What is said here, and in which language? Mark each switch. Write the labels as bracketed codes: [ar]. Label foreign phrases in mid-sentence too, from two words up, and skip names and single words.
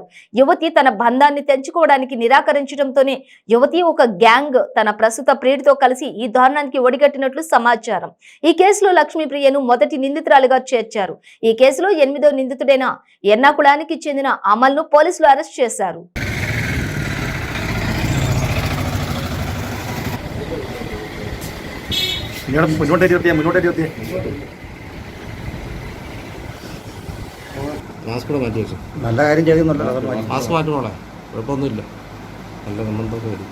[te] యువతి తన బంధాన్ని తెంచుకోవడానికి నిరాకరించడంతోనే యువతి ఒక గ్యాంగ్ తన ప్రస్తుత ప్రియుడితో కలిసి ఈ దారుణానికి ఒడిగట్టినట్లు సమాచారం. ఈ కేసులో లక్ష్మీప్రియను మొదటి నిందితురాలుగా చేర్చారు. ఈ కేసులో 8వ నిందితుడైన ఎర్నాకుళానికి చెందిన అమల్ను పోలీసులు అరెస్ట్ చేశారు. [ml] മാസ്ക് കൂടെ മാറ്റി വെച്ചു. നല്ല കാര്യം ചെയ്യുന്നുണ്ടോ? മാസ്ക് മാറ്റണോളെ, കുഴപ്പമൊന്നുമില്ല. നല്ല കമന്റൊക്കെ വരും.